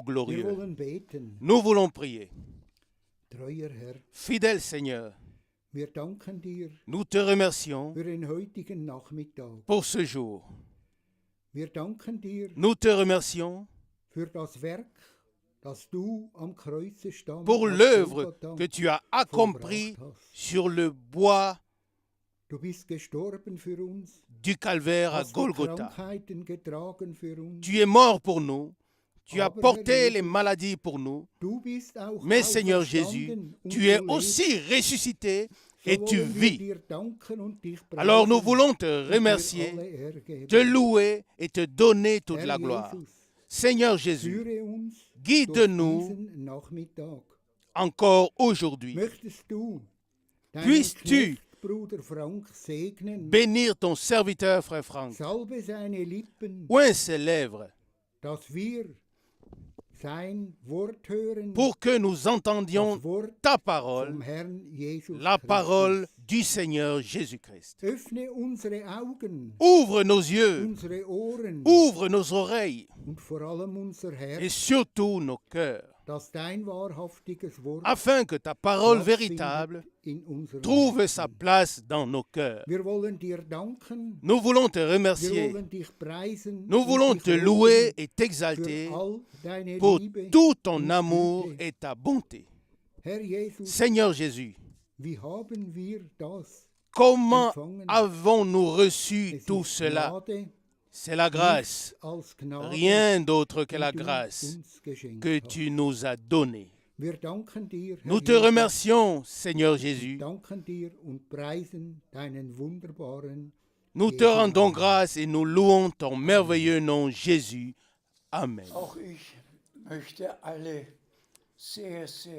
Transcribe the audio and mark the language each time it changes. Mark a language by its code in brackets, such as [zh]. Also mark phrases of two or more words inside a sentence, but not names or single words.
[de] Tag. Wir [fr] glorieux. [de] wollen beten, [fr] Nous voulons prier. [de] treuer Herr, [fr] Fidèle Seigneur, [de] wir danken dir [fr] nous te remercions [de] für den heutigen Nachmittag. [fr] pour ce jour. [de] Wir danken dir [fr] Nous te remercions [de] für das Werk, das du am Kreuze stand, [fr] pour [de] auf [fr] l'œuvre [de] Golgatha [fr] que tu as accomplie [de] vollbracht hast. [fr] sur le bois [de] Du bist gestorben für uns, [fr] du calvaire à [de] hast die [fr] Golgotha. [de] Krankheiten getragen für uns. [fr] Tu es mort pour nous, tu as [de] Aber [fr] porté [de] Herr [fr] les [de] Jesus, [fr] maladies pour nous, [de] Du bist auch [fr] mais Seigneur Jésus, [de] auferstanden und [fr] tu es [de] du lebst. [fr] aussi ressuscité [de] So [fr] et tu [de] wollen wir [fr] vis. [de] dir danken und dich [fr] Alors nous [de] preisen [fr] voulons te [de] und dir [fr] remercier, [de] alle Ehre geben. [fr] te louer et te donner toute [de] Herr [fr] la gloire. [de] Jesus, [fr] Seigneur Jésus, [de] führe uns [fr] guide-nous [de] durch diesen Nachmittag. [fr] encore aujourd'hui. [de] Möchtest du deinen [fr] Puisses-tu [de] Knecht, Bruder Frank segnen, [fr] bénir ton serviteur, frère Franck. [de] salbe seine Lippen, [fr] Oint ses lèvres [de] dass wir sein Wort hören, [fr] pour que nous entendions [de] das Wort [fr] ta [de] vom [fr] parole, [de] Herrn Jesus [fr] la [de] Christus. [fr] parole du Seigneur Jésus-Christ. [de] Öffne unsere Augen, [fr] Ouvre nos yeux, [de] unsere Ohren [fr] ouvre nos oreilles [de] und vor allem unser [fr] et [de] Herz, [fr] surtout nos cœurs, [de] dass dein wahrhaftiges Wort [fr] afin que ta parole [de] Platz [fr] véritable [de] findet in unserem [fr] trouve [de] Herzen. [fr] sa place dans nos cœurs. [de] Wir wollen dir danken, [fr] Nous voulons te [de] wir [fr] remercier, [de] wollen dich preisen, [fr] nous [de] und [fr] voulons [de] dich [fr] te [de] loben [fr] louer et [de] für [fr] t'exalter [de] all deine [fr] pour [de] Liebe [fr] tout ton [de] und [fr] amour [de] Güte. [fr] et ta bonté. [de] Herr Jesus, [fr] Seigneur Jésus, [de] wie haben wir das? [fr] comment [de] empfangen? [fr] avons-nous reçu [de] Es [fr] tout [de] ist [fr] cela? [de] Gnade, [fr] C'est la grâce, [de] nichts als Gnade, [fr] rien d'autre que [de] die [fr] la [de] du [fr] grâce [de] uns geschenkt [fr] que [de] hast. [fr] tu nous as donnée. [de] Wir danken dir, Herr [fr] Nous te [de] Jesus, [fr] remercions, Seigneur Jésus. [de] danken dir und preisen deinen wunderbaren [fr] Nous te rendons grâce et nous louons ton merveilleux nom, Jésus. Amen. [de] Auch ich möchte alle sehr, sehr